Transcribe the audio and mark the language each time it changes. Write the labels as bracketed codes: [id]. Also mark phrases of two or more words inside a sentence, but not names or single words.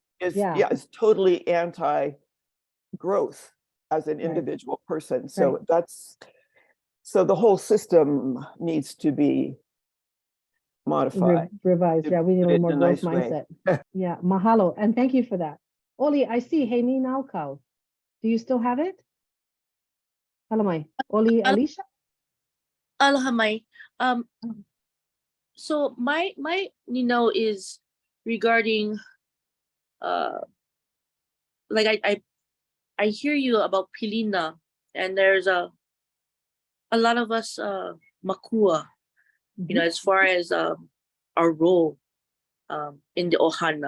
[en] it's totally anti-growth as an individual person. So so the whole system needs to be modified. Revised. Yeah, we need a little more growth mindset. Way. Yeah, mahalo. And thank you for that. Oli, I see. Hey, ni naukau. Do you still have it? Halamai. Oli, Alicia? Alahamai. So my is regarding like I hear you about Pilina, and there's a lot of us makua, you know, as far as our role in the ohana.